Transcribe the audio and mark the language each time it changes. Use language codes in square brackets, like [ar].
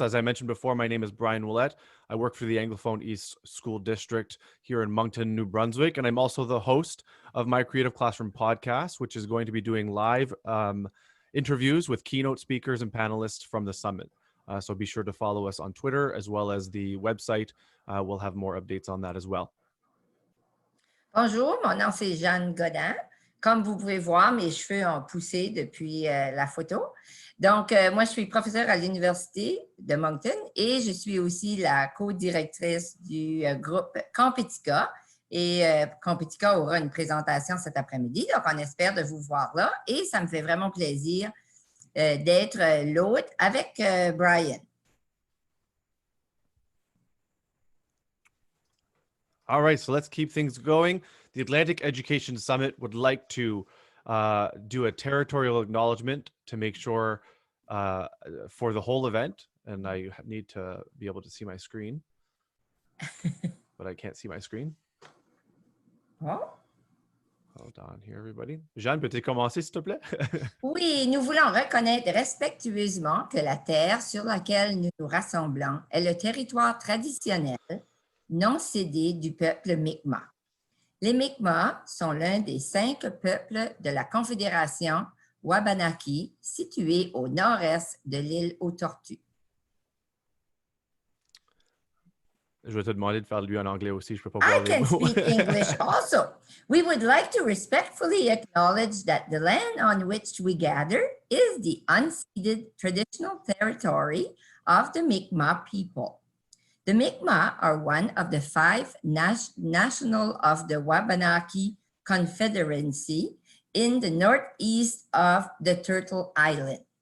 [en] As I mentioned before, my name is Brian Willett. I work for the Anglophone East School District here in Moncton, New Brunswick, and I'm also the host of my Creative Classroom podcast, which is going to be doing live interviews with keynote speakers and panelists from the summit. So be sure to follow us on Twitter as well as the website. We'll have more updates on that as well. [fr] Bonjour, mon nom c'est Jeanne Godin. Comme vous pouvez voir, mes cheveux ont poussé depuis la photo. Donc, moi, je suis professeure à l'Université de Moncton et je suis aussi la co-directrice du groupe Compética. Et Compética aura une présentation cet après-midi, donc on espère de vous voir là. Et ça me fait vraiment plaisir d'être l'hôte avec Brian. [en] All right, so let's keep things going. The Atlantic Education Summit would like to do a territorial acknowledgement to make sure for the whole event, and I need to be able to see my screen, but I can't see my screen. Oh. Hold on here, everybody. [fr] Jeanne, peux-tu commencer, s'il te plaît? Oui, nous voulons reconnaître respectueusement que la terre sur laquelle nous nous rassemblons est le territoire traditionnel non cédé du peuple Mi'kmaq. Les Mi'kmaq sont l'un des 5 peuples de la Confédération Wabanaki située au nord-est de l'île aux Tortues. Je vais te demander de faire lui en anglais aussi, je peux pas voir [en] I can speak English also. We would like to respectfully acknowledge that the land on which we gather is the unceded traditional territory of the Mi'kmaq people. The Mi'kmaq are one of the 5 national of the Wabanaki Confederacy in the northeast of the Turtle Island.